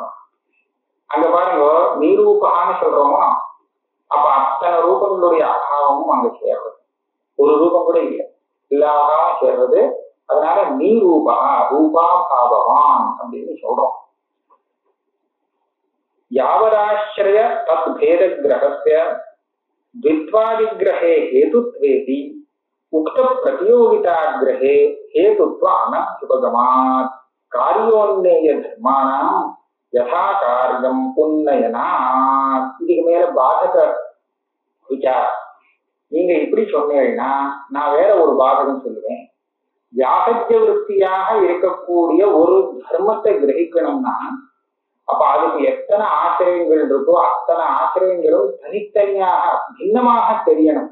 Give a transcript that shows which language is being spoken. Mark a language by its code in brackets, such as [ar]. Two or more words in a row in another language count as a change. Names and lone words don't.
[ta] அங்க பாருங்க, நிரூபான்னு சொல்றோமோ அப்ப அத்தனை ரூபங்களுடைய அபாவமும் அங்க சேர்றது. ஒரு ரூபம் கூட இல்லை, இல்லாம சேர்றது. அதனால [sa] नीरूपा रूपा भाववान् [ta] அப்படின்னு சொல்றோம். [sa] यावदाश्रय तत् भेद ग्रहस्य द्वित्वादिग्रहे हेतुत्वेति उक्त प्रतियोगिताग्रहे हेतुत्व अनभ्युपगमात् कार्योन्नेय धर्माणां यथा कार्यं उन्नयनात्. [ta] இதுக்கு மேல பாதக விசாரம். நீங்க இப்படி சொன்னீங்கன்னா நான் வேற ஒரு பாதகம் சொல்லுவேன். வியாசஜ்ய விற்த்தியாக இருக்கக்கூடிய ஒரு தர்மத்தை கிரகிக்கணும்னா அப்ப அதுக்கு எத்தனை ஆசிரியங்கள் இருக்கோ அத்தனை ஆசிரியங்களும் தனித்தனியாக பின்னமாக தெரியணும்.